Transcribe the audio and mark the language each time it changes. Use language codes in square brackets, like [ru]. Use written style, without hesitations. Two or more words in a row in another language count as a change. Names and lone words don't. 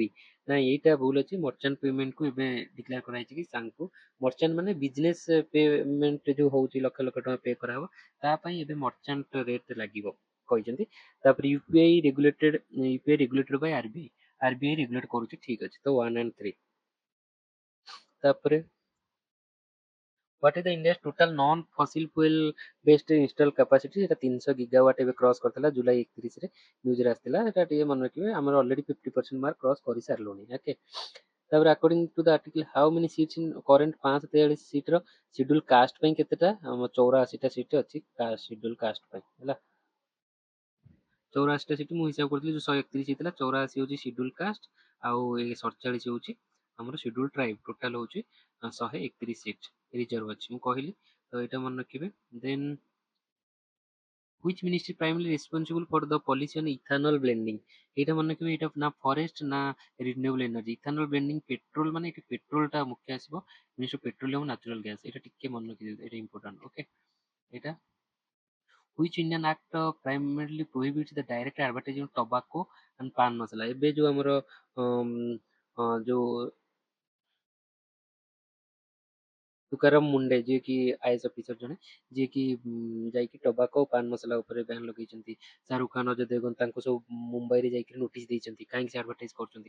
[or] ନାଇଁ, ଏଇଟା ଭୁଲ ଅଛି। [en] merchant paymentକୁ [or] ଏବେ ଡିକ୍ଲେୟାର କରାଯାଇଛି କି ତାଙ୍କୁ ମର୍ଚାଣ୍ଟ ମାନେ [en] business payment [or] ଯୋଉ ହଉଛି ଲକ୍ଷ ଲକ୍ଷ ଟଙ୍କା ପେ କରାହବ, ତା ପାଇଁ ଏବେ [en] merchant rate [or] ଲାଗିବ କହିଛନ୍ତି। [en] ତାପରେ UPI regulated by RBI. [or] ଆରବିଆଇ ରେଗୁଲେଟ କରୁଛି, ଠିକ ଅଛି। ତ 1 and 3। [en] ତାପରେ what is the India's total non fossil fuel based install capacity? [or] এটা 300 ଗିଗାୱାଟ ଏବେ କ୍ରସ କରିଥିଲା ଜୁଲାଇ 31ରେ ନ୍ୟୁଜରେ ଆସିଥିଲା। ଏଟା ଟିକେ ମନେ ରଖିବେ। ଆମର ଅଲରେଡି 50% [en] mark cross [or] କରି ସାରିଲୁଣି। [en] ଓକେ, ତାପରେ according to the article how many seats in current 543 seatର scheduled caste [or] ପାଇଁ କେତେଟା? ଆମ 84ଟା ସିଟ୍ ଅଛି [en] scheduled caste [or] ପାଇଁ, ହେଲା। 84ଟା ସିଟ୍ ମୁଁ ହିସାବ କରିଥିଲି, ଯୋଉ 131 ହେଇଥିଲା, 84 ହଉଛି [en] scheduled caste, [or] ଆଉ ଏ 47 ହଉଛି ଆମର [en] scheduled tribe. [or] ଟୋଟାଲ ହଉଛି 131 [en] seat reserve [or] ଅଛି, ମୁଁ କହିଲି। ତ ଏଇଟା ମନେ ରଖିବେ। [en] ଦେନ୍ which ministry primarily responsible for the policy on ethanol blending? [or] ଏଇଟା ମନେ ରଖିବେ, ଏଇଟା ନା ଫରେଷ୍ଟ ନା [en] renewable energy. ethanol blending petrol, [or] ମାନେ ଏଠି ପେଟ୍ରୋଲ ଟା ମୁଖ୍ୟ ଆସିବ, ମିନିଷ୍ଟ୍ରି ଅଫ ପେଟ୍ରୋଲିୟମ ନ୍ୟାଚୁରାଲ ଗ୍ୟାସ୍। ଏଇଟା ଟିକେ ମନେ ରଖିଦେବେ, ଏଇଟା ଇମ୍ପୋର୍ଟାଣ୍ଟ। [en] ଓକେ, ଏଇଟା which Indian act primarily prohibits the direct advertising of tobacco and pan masala? [or] ଏବେ ଯୋଉ ଆମର ଯୋଉ ତୁକାରାମ ମୁଣ୍ଡେ, ଯିଏକି [en] IAS officer [or] ଜଣେ, ଯିଏକି ଯାଇକି ଟବାକୋ ପାନ ମସଲା ଉପରେ ବ୍ୟାନ୍ ଲଗେଇଛନ୍ତି। ଶାହରୁଖ ଖାନ, ଅଜୟ ଦେବଗନ ତାଙ୍କୁ ସବୁ ମୁମ୍ବାଇରେ ଯାଇକି ନୋଟିସ୍ ଦେଇଛନ୍ତି କାହିଁକି ସେ ଆଡଭର୍ଟାଇଜ କରୁଛନ୍ତି।